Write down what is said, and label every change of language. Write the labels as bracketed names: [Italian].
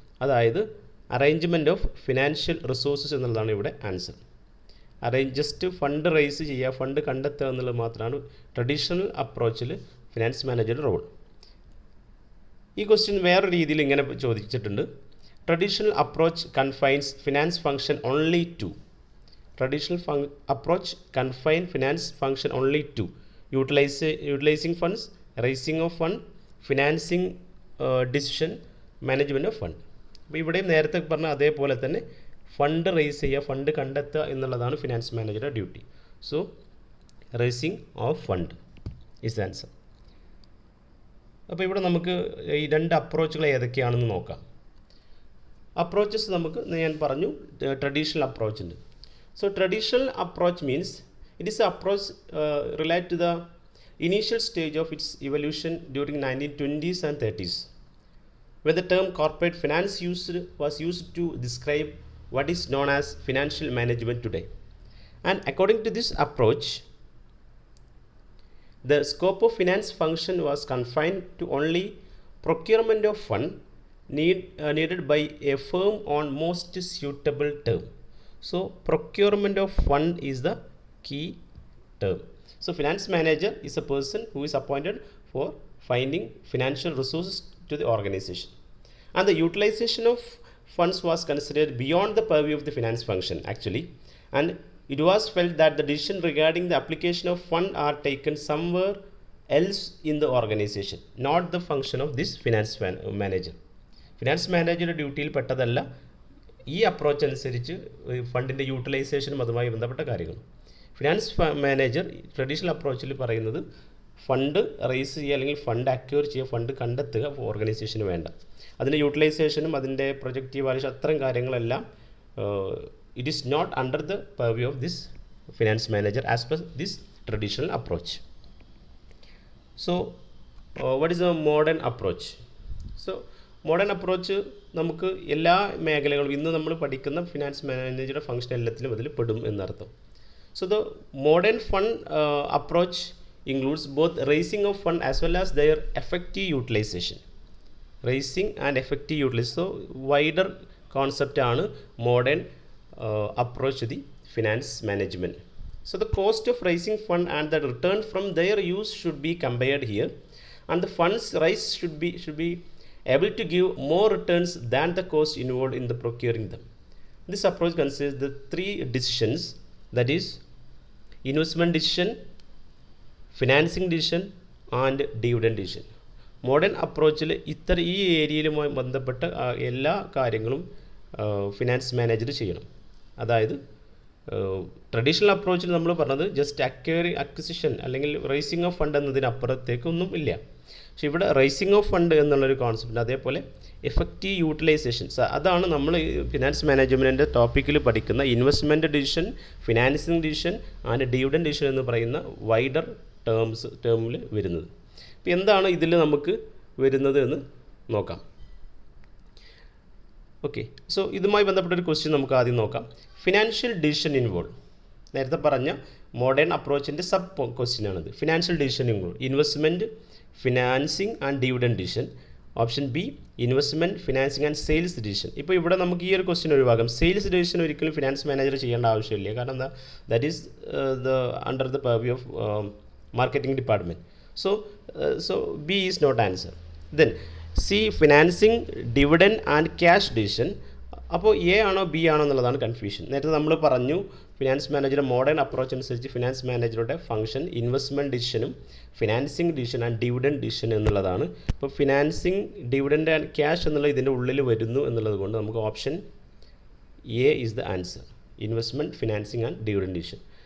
[Malayalam] അതായത് [English] arrangement of financial resources [Malayalam] എന്നുള്ളതാണ് ഇവിടെ ആൻസർ. ജസ്റ്റ് ഫണ്ട് റൈസ് ചെയ്യുക, ഫണ്ട് കണ്ടെത്തുക എന്നുള്ളത് മാത്രമാണ് ട്രഡീഷണൽ അപ്രോച്ചിൽ ഫിനാൻസ് മാനേജറുടെ റോൾ. ഈ ക്വസ്റ്റ്യൻ വേറൊരു രീതിയിൽ ഇങ്ങനെ ചോദിച്ചിട്ടുണ്ട്: [English] Traditional approach confines finance function only to. Traditional approach confine finance function only to utilizing funds, raising of fund, financing decision, management of fund. [Malayalam] അപ്പോൾ ഇവിടെയും നേരത്തെ പറഞ്ഞ അതേപോലെ തന്നെ ഫണ്ട് റേസ് ചെയ്യുക, ഫണ്ട് കണ്ടെത്തുക എന്നുള്ളതാണ് ഫിനാൻസ് മാനേജറുടെ duty. [English] So raising of fund is answer. [Malayalam] അപ്പോൾ ഇവിടെ നമുക്ക് ഈ രണ്ട് അപ്രോച്ചുകൾ ഏതൊക്കെയാണെന്ന് നോക്കാം. അപ്രോച്ചസ് നമുക്ക് ഞാൻ പറഞ്ഞു ട്രഡീഷണൽ അപ്രോച്ച് ഉണ്ട്. [English] So traditional approach means it is an approach related to the initial stage of its evolution during 1920s and 30s, where the term corporate finance was used to describe what is known as financial management today. And according to this approach, the scope of finance function was confined to only procurement of fund needed by a firm on most suitable term. So procurement of fund is the key term. So finance manager is a person who is appointed for finding financial resources to the organization, and the utilization of funds was considered beyond the purview of the finance function actually, and it was felt that the decision regarding the application of fund are taken somewhere else in the organization, not the function of this finance manager. [Malayalam] Finance manager ഡ്യൂട്ടിയിൽ പെട്ടതല്ല ഈ approach അനുസരിച്ച് ഫണ്ടിൻ്റെ യൂട്ടിലൈസേഷനും അതുമായി ബന്ധപ്പെട്ട കാര്യങ്ങൾ. Finance manager traditional അപ്രോച്ചിൽ പറയുന്നത് fund raise ചെയ്യുക അല്ലെങ്കിൽ fund acquire ചെയ്യുക, ഫണ്ട് കണ്ടെത്തുക ഓർഗനൈസേഷന് വേണ്ട. അതിൻ്റെ യൂട്ടിലൈസേഷനും അതിൻ്റെ പ്രൊജക്റ്റീവ് വാല്യൂഷൻ അത്തരം കാര്യങ്ങളെല്ലാം [English] It is not under the purview of this finance manager as per this traditional approach. So what is a modern approach? [Malayalam] So modern approach നമുക്ക് എല്ലാ മേഖലകളും ഇന്ന് നമ്മൾ പഠിക്കുന്ന ഫിനാൻസ് മാനേജറുടെ ഫംഗ്ഷൻ എല്ലാത്തിലും അതിൽ പെടും എന്നർത്ഥം. [English] So the modern fund approach includes both raising of fund as well as their effective utilization. Raising and effective utilization. So wider concept ആണ് modern approach to the finance management. So the cost of raising fund and the return from their use should be compared here, and the funds raised should be able to give more returns than the cost involved in the procuring them. This approach considers the three decisions, that is investment decision, financing decision and dividend decision. [Malayalam] Modern അപ്രോച്ചിൽ ഈ ഏരിയയിലുമായി ബന്ധപ്പെട്ട എല്ലാ കാര്യങ്ങളും finance manager ചെയ്യണം. അതായത് traditional അപ്രോച്ചിൽ നമ്മൾ പറഞ്ഞത് just acquisition അല്ലെങ്കിൽ rising of fund എന്നതിനപ്പുറത്തേക്കൊന്നും ഇല്ല. പക്ഷേ ഇവിടെ റൈസിങ് ഓഫ് ഫണ്ട് എന്നുള്ളൊരു കോൺസെപ്റ്റ്, അതേപോലെ എഫക്റ്റീവ് യൂട്ടിലൈസേഷൻസ്, അതാണ് നമ്മൾ ഫിനാൻസ് മാനേജ്മെൻറ്റിൻ്റെ ടോപ്പിക്കിൽ പഠിക്കുന്ന investment decision, financing decision and dividend decision എന്ന് പറയുന്ന വൈഡർ ടേമിൽ വരുന്നത്. അപ്പോൾ എന്താണ് ഇതിൽ നമുക്ക് വരുന്നത് എന്ന് നോക്കാം. ഓക്കെ, സോ ഇതുമായി ബന്ധപ്പെട്ടൊരു ക്വസ്റ്റ്യൻ നമുക്ക് ആദ്യം നോക്കാം. [English] financial decision involve, [Malayalam] നേരത്തെ പറഞ്ഞ modern അപ്രോച്ചിൻ്റെ sub ക്വസ്റ്റ്യനാണിത്. [English] Financial decision involve investment, financing and dividend decision. Option B investment, financing and sales decision. [Malayalam] ഇപ്പോൾ ഇവിടെ നമുക്ക് ഈ ഒരു ക്വസ്റ്റ്യൻ ഒഴിവാക്കാം. സെയിൽസ് ഡിസിഷൻ ഒരിക്കലും ഫിനാൻസ് മാനേജർ ചെയ്യേണ്ട ആവശ്യമില്ല. കാരണം എന്താ, [English] That is under the purview of marketing department. So B is not answer. Then C financing, dividend and cash decision. [Malayalam] അപ്പോൾ എ ആണോ ബി ആണോ എന്നുള്ളതാണ് കൺഫ്യൂഷൻ. നേരത്തെ നമ്മൾ പറഞ്ഞു ഫിനാൻസ് മാനേജറുടെ മോഡേൺ അപ്രോച്ച് അനുസരിച്ച് ഫിനാൻസ് മാനേജറുടെ function investment ഡിസിഷനും financing decision and dividend decision എന്നുള്ളതാണ്. ഇപ്പോൾ ഫിനാൻസിങ്, ഡിവിഡൻഡ് ആൻഡ് ക്യാഷ് എന്നുള്ള ഇതിൻ്റെ ഉള്ളിൽ വരുന്നു എന്നുള്ളത് കൊണ്ട് നമുക്ക് [English] Option A is the answer, investment, financing and dividend decision.